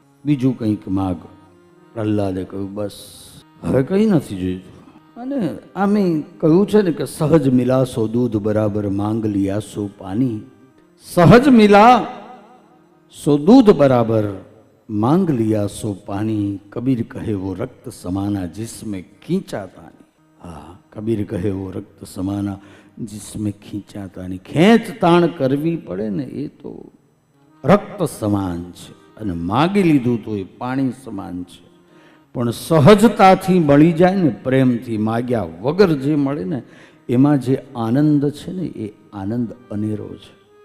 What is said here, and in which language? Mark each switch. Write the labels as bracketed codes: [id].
[gu] બીજું કંઈક માગ. પ્રહલાદે કહ્યું, બસ હવે કંઈ નથી જોઈતું. અને આમે કહ્યું છે ને કે [hi] સહજ મિલાસો દૂધ બરાબર માંગ લિયાસો પાણી. સહજ મિલા સો દૂધ બરાબર માંગ लिया सो पानी. कबीर कहे वो रक्त समाना जिसमें खींचाता नहीं. हाँ, कबीर कहे वो रक्त समाना जिसमें खींचाता नहीं. [gu] ખેંચ તાણ કરવી પડે ને એ તો રક્ત સમાન છે, અને માગી લીધું તો એ પાણી સમાન છે. પણ સહજતાથી મળી જાય ને, પ્રેમથી માગ્યા વગર જે મળે ને એમાં જે આનંદ છે ને એ આનંદ અનેરો છે.